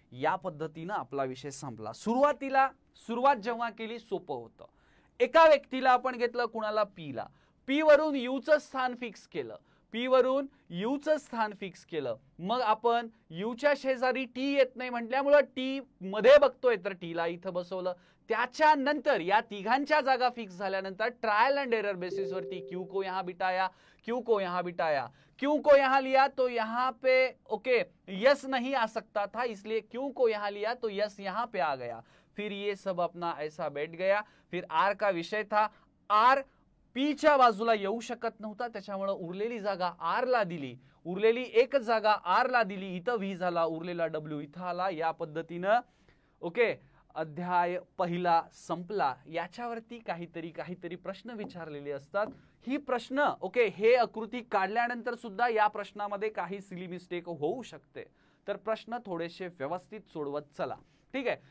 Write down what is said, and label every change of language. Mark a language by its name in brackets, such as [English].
[Marathi] या पद्धतीनं आपला विषय संपला। सुरुवात जेव्हा केली सोपं होतं, एका व्यक्तीला आपण घेतलं कुणाला पी ला, पी वरून यू चं स्थान फिक्स केलं, पी वरून यू चं स्थान फिक्स केलं, मग आपण यू च्या शेजारी टी येत नाही म्हटल्यामुळे टी मध्ये बघतोय तर टी ला इथं बसवलं। त्याच्यानंतर या तिघांच्या जागा फिक्स झाल्यानंतर ट्रायल एंड एरर बेसिस वरती [Hindi] क्यू को यहां बिठाया, क्यू को यहां बिठाया, क्यू को यहां लिया तो यहां पे ओके यस नहीं आ सकता था, इसलिए क्यू को यहां लिया तो यस यहां पे आ गया। फिर ये सब अपना ऐसा बैठ गया। [Marathi] फिर आर का विषय था, आर पी च्या बाजूला येऊ शकत नव्हता, त्याच्यामुळे उरलेली जागा आर ला दिली, उरलेली एक जागा आर ला दिली, इथं व्ही झाला, उरलेला डब्ल्यू इथं आला। या पद्धतीनं ओके अध्याय पहिला संपला। याच्यावरती काहीतरी प्रश्न विचारलेले असतात, ही प्रश्न ओके हे आकृती काढल्यानंतर सुद्धा या प्रश्नामध्ये काही सिली मिस्टेक होऊ शकते, तर प्रश्न थोडेसे व्यवस्थित सोडवत चला, ठीक आहे।